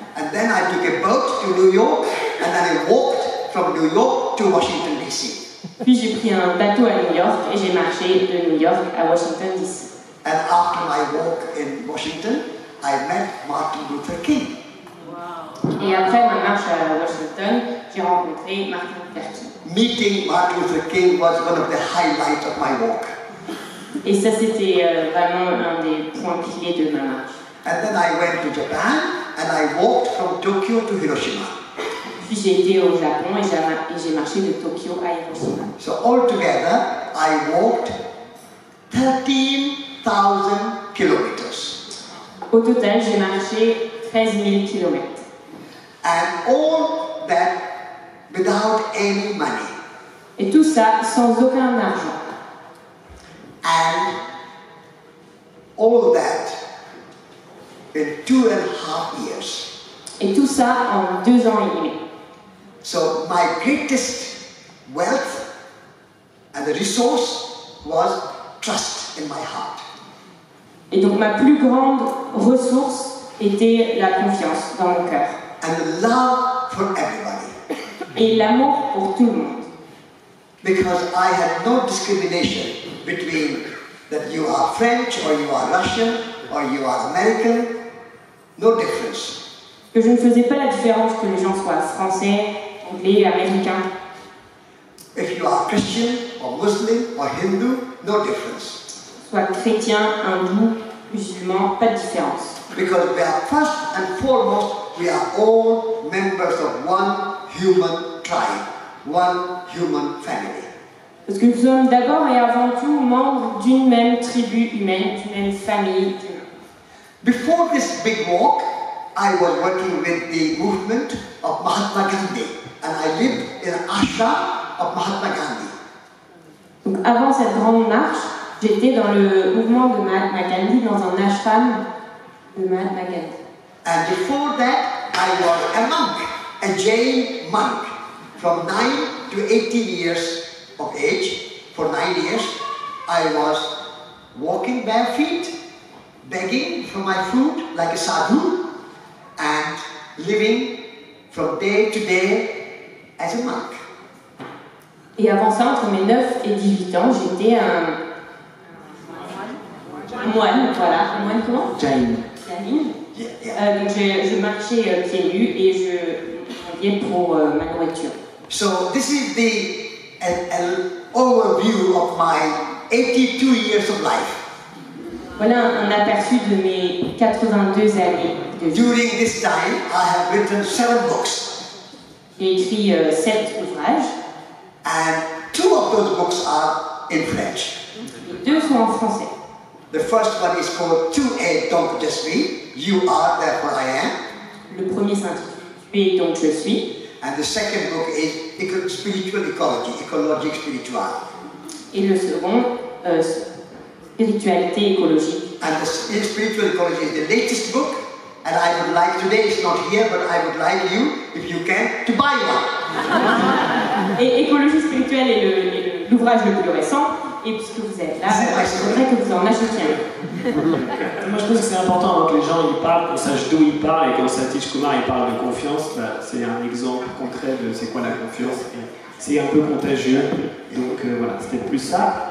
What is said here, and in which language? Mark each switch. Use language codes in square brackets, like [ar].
[en] And then I took a boat to New York, and then I walked from New York to Washington, D.C. [fr] Puis j'ai pris un bateau à New York et j'ai marché de New York à Washington DC. [en] And after my walk in Washington, I met Martin Luther King. [fr] Et après ma marche à Washington, j'ai rencontré Martin Luther King. [en] Meeting Martin Luther King was one of the highlights of my walk. [fr] Et ça, c'était vraiment un des points clés de ma marche. [en] And then I went to Japan, and I walked from Tokyo to Hiroshima. [fr] Puis j'ai été au Japon et j'ai marché de Tokyo à Hiroshima. [en] So altogether, I walked 13,000 kilometers. [fr] Au total, j'ai marché 13 000 kilomètres. [en] And all that without any money. [fr] Et tout ça sans aucun argent. [en] And all that in 2.5 years. [fr] Et tout ça en 2 ans et demi. [en] So my greatest wealth and the resource was trust in my heart. [fr] Et donc ma plus grande ressource était la confiance dans mon cœur. [en] And the love for everybody. [fr] Et l'amour pour tout le monde. [en] Because I had no discrimination between that you are French or you are Russian or you are American. No difference. [fr] Que je ne faisais pas la différence que les gens soient français, anglais, américains. [en] If you are Christian or Muslim or Hindu, no difference. [fr] Soit chrétien, hindou, musulman, pas de différence. [en] Because we are first and foremost, we are all members of one human tribe, one human family. [fr] Parce que nous sommes d'abord et avant tout membres d'une même tribu humaine, d'une même famille d'humains. [en] Before this big walk, I was working with the movement of Mahatma Gandhi, and I lived in an ashram of Mahatma Gandhi. [fr] Donc avant cette grande marche, j'étais dans le mouvement de Mahatma Gandhi, dans un ashram de Mahatma Gandhi. [en] And before that, I was a monk, a Jain monk, from 9 to 18 years of age. For 9 years, I was walking bare feet, begging for my food like a sadhu, and living from day to day as a monk. [fr] Et avant ça, entre mes 9 et 18 ans, j'étais un moine, voilà. Un moine comment? Jain. Jain. [en] Yeah. [fr] Donc je marchais pieds nus et je vivais pour ma nourriture. [en] So this is an overview of my 82 years of life. [fr] Voilà un aperçu de mes 82 années de vie. [en] During this time, I have written 7 books. [fr] J'ai écrit 7 ouvrages. [en] And 2 of those books are in French. [fr] Les 2 sont en français. [en] The first one is called [fr] Tu es donc je suis, [en] You are therefore I am. [fr] Le premier s'intitule Tu es donc je suis. [en] And the second book is Spiritual Ecology, Ecologic Spiritual. [fr] Et le second, Spiritualité écologique. [en] And the Spiritual Ecology is the latest book. And I would like, today it's not here, but I would like you, if you can, to buy one. [fr] Et écologie spirituelle est l'ouvrage le plus récent. Et puisque vous êtes là, je voudrais que vous en achetiez un. Moi je pense que c'est important que les gens ils parlent, qu'on sache d'où ils parlent, et quand Satish Kumar il parle de confiance, bah, c'est un exemple concret de c'est quoi la confiance. Et c'est un peu contagieux, donc voilà, c'était plus ça.